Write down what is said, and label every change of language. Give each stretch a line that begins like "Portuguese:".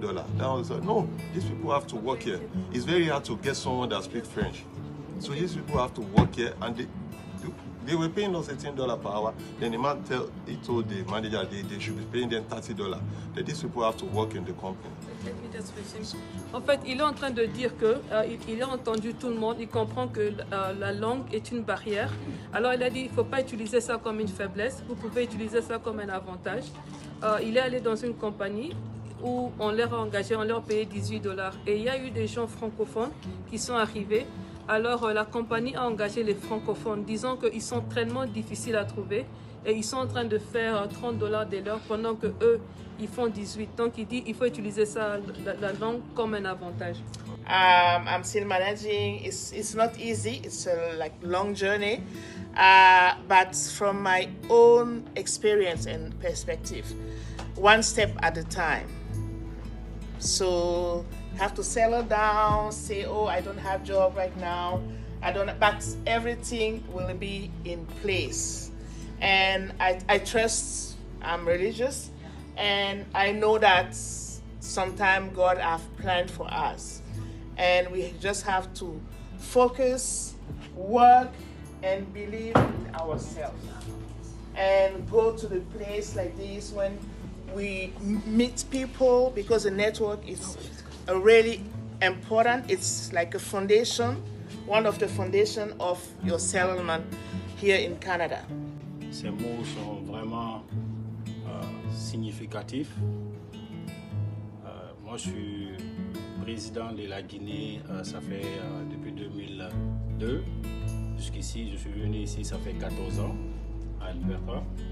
English: Then I was like, no, these people have to work here. It's very hard to get someone that speaks French. So these people have to work here, and they were paying us $18 per hour. Then the man told the manager they should be paying them $30. That these people have to work in the company.
French: En fait, il est en train de dire que il a entendu tout le monde, il comprend que la langue est une barrière. Alors il a dit il ne faut pas utiliser ça comme une faiblesse, vous pouvez utiliser ça comme un avantage. Il est allé dans une compagnie où on leur a engagé, on leur payait $18. Et il y a eu des gens francophones qui sont arrivés. Alors la compagnie a engagé les francophones, disant qu'ils sont tellement difficiles à trouver et ils sont en train de faire $30 de l'heure pendant que eux ils font 18. Donc il dit il faut utiliser ça, la langue, comme un avantage.
English: I'm still managing. It's not easy. It's a long journey, but from my own experience and perspective, one step at a time. So have to settle down, say, oh, I don't have job right now. But everything will be in place. And I trust, I'm religious, and I know that sometime God has planned for us. And we just have to focus, work, and believe in ourselves. And go to the place like this when we meet people, because the network is really important. It's like a foundation, one of the foundation of your settlement here in Canada.
French: Ces mots sont vraiment significatifs. Moi, je suis président de la Guinée, ça fait depuis 2002. Jusqu'ici, je suis venu ici, ça fait 14 ans, à Alberta.